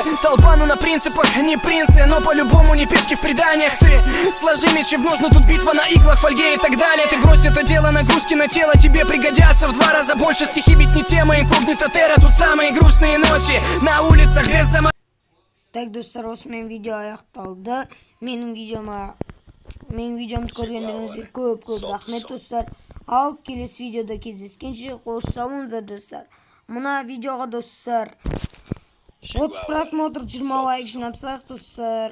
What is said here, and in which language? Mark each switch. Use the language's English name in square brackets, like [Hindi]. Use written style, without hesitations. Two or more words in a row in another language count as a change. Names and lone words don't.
[Russian] Толпа, ну на принципах, не принцы, но по-любому не пешки в преданиях. Ты сложи мечи в ножны, тут битва на иглах, фольге и так далее. Ты брось это дело, нагрузки на тело тебе пригодятся в 2 раза больше. Стихи ведь не тема, инкогнито терра. Тут самые грустные ночи на улицах без замок. Так, [Kazakh] достар, осымен видео аяқталды. Менің видеомды көргендеріңізге көп рахмет, достар. Ал келесі видеода кездескенше қош сау болыңыздар, достар. Мына видеоға, достар, 30 просмотр, 20 лайк жинапсақ, достар.